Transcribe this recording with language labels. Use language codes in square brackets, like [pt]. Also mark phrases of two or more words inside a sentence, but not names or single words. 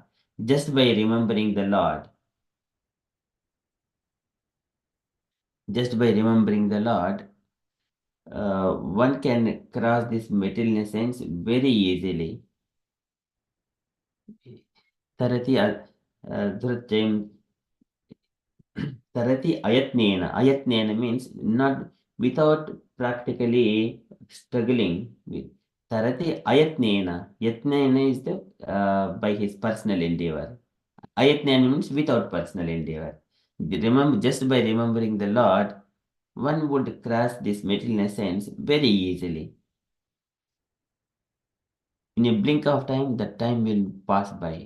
[en] Just by remembering the Lord, one can cross this material sense very easily. [sa] Tarati Drusjayam Tarati Ayatnena. [en] Ayatnena means not without practically struggling with. [sa] Tarati Ayatnena. [en] Yatnena is the by his personal endeavor. Ayatnena means without personal endeavor. Remember, just by remembering the Lord, one would cross this material sense very easily. In a blink of time, the time will pass by.